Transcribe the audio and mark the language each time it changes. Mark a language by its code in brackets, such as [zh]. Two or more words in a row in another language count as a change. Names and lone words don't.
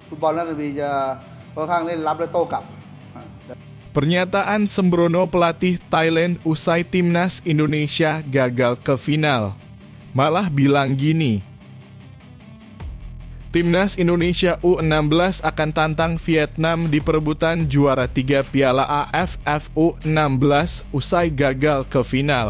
[th] ฟุตบอลนักบีจะค่อนข้างเล่นรับและโต้กลับ [id] Pernyataan sembrono pelatih Thailand usai timnas Indonesia gagal ke final. Malah bilang gini, Timnas Indonesia U16 akan tantang Vietnam di perebutan juara 3 Piala AFF U16 usai gagal ke final.